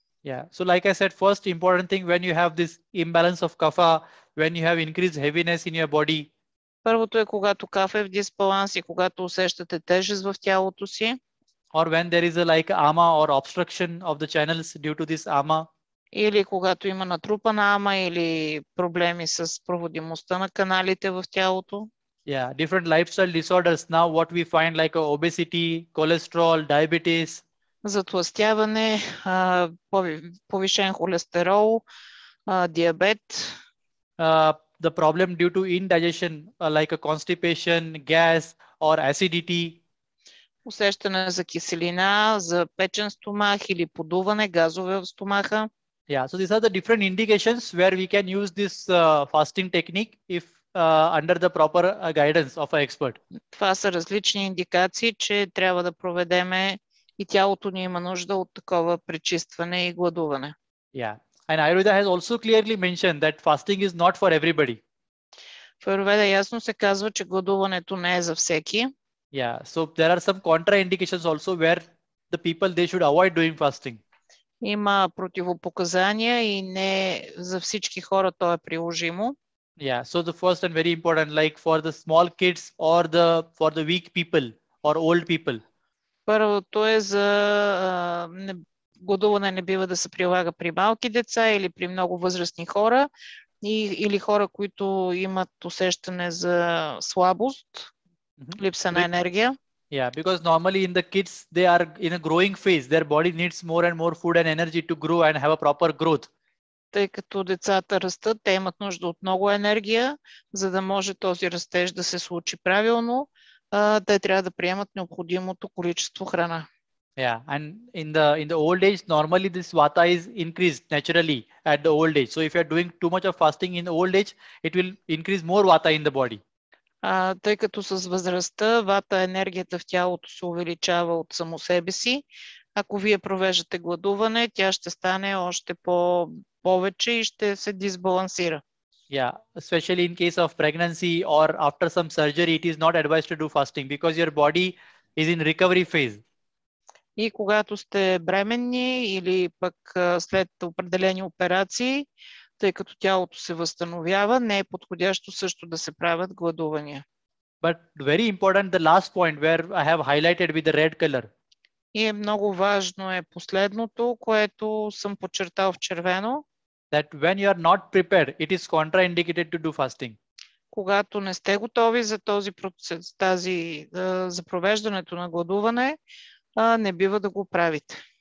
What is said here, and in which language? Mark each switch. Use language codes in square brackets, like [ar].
[en] Yeah, so like I said, first important thing, when you have this imbalance of kapha, when you have increased heaviness in your body. [bg] Първото е когато кафа е в дисбаланс и когато усещате тежест в тялото си. [en] Or when there is a like ama or obstruction of the channels due to this ama. [bg] Или когато има натрупана ама или проблеми с проводимостта на каналите в тялото. [en] Yeah, different lifestyle disorders now what we find like obesity, cholesterol, diabetes. [bg] Затлъстяване, повишен холестерол, диабет. [en] The problem due to indigestion like a constipation, gas or acidity. [bg] Усещане за киселина, за печен стомах или подуване, газове в стомаха. [en] Yeah, so these are the different indications where we can use this fasting technique if under the proper guidance of an expert. [bg] Това са различни индикации, че трябва да проведеме и тялото ни има нужда от такова пречистване и гладуване. [en] Yeah, and Ayurveda has also clearly mentioned that fasting is not for everybody. [bg] В Аюрведа ясно се казва, че гладуването не е за всеки. [en] Yeah, so there are some contraindications also where the people they should avoid doing fasting. [bg] Има противопоказания и не за всички хора то е приложимо. [en] Yeah, so the first and very important, like for the small kids or for the weak people or old people. [bg] Първото е за гладуване не бива да се прилага при малки деца или при много възрастни хора или хора, които имат усещане за слабост, липса на енергия. [en] Yeah, because normally in the kids, they are in a growing phase. Their body needs more and more food and energy to grow and have a proper growth. [bg] Тъй като децата растат, те имат нужда от много енергия, за да може този растеж да се случи правилно. Те трябва да приемат необходимото количество храна. [en] Yeah, and in the old age, normally this vata is increased naturally at the old age. So if you are doing too much of fasting in the old age, it will increase more vata in the body. [bg] Тъй като с възрастта вата, енергията в тялото се увеличава от само себе си. Ако вие провеждате гладуване, тя ще стане още повече и ще се дисбалансира. [en] Yeah, especially in case of pregnancy or after some surgery, it is not advised to do fasting because your body is in recovery phase. [bg] И когато сте бременни или пък след определени операции, тъй като тялото се възстановява, не е подходящо също да се правят гладувания. [en] But very important, the last point where I have highlighted with the red color. [bg] И много важно е последното, което съм подчертал в червено. [en] That when you are not prepared, it is contraindicated to do fasting. [bg] Когато не сте готови за този процес, за провеждането на гладуване, не бива да го правите.